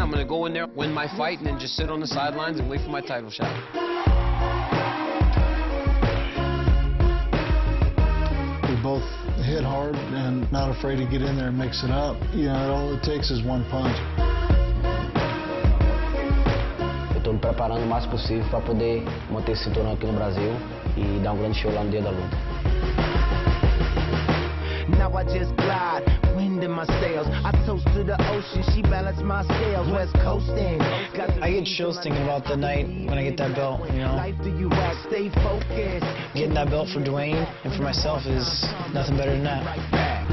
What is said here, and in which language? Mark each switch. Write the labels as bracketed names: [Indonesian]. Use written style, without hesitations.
[English] I'm going to go in there, win my fight, and then just sit on the sidelines and wait for my title shot. We both hit hard and not afraid to get in there and mix it up. You know, all it takes is one punch. [Portuguese] Eu estou me preparando o máximo possível para poder manter esse cinturão aqui no Brasil e dar grande show lá no dia da luta. [English] Now I just glide, wind in my sails. I toast to the ocean, she balanced my scales. West coasting. I get chills thinking about the night when I get that belt, you know. Life do you act, stay focused. Getting that belt for Dwayne and for myself is nothing better than that.